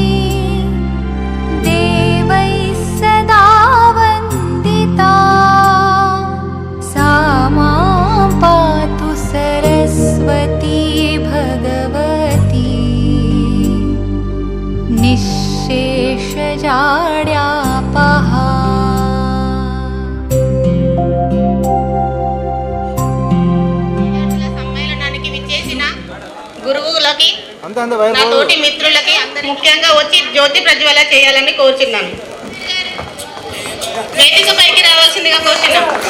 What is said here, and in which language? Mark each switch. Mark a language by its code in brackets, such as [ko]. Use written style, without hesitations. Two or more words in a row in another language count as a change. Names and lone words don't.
[sa] देवैः सदा वन्दिता, सा मां पातु सरस्वती भगवती निःशेषजाड्यापहा. [te] సమ్మేళనానికి విచ్చేసిన గురువులకి, నా తోటి మిత్రులకి ముఖ్యంగా వచ్చి జ్యోతి ప్రజ్వల చేయాలని కోరుచున్నాను. వేదిక పైకి రావాల్సిందిగా కోరుచున్నాను.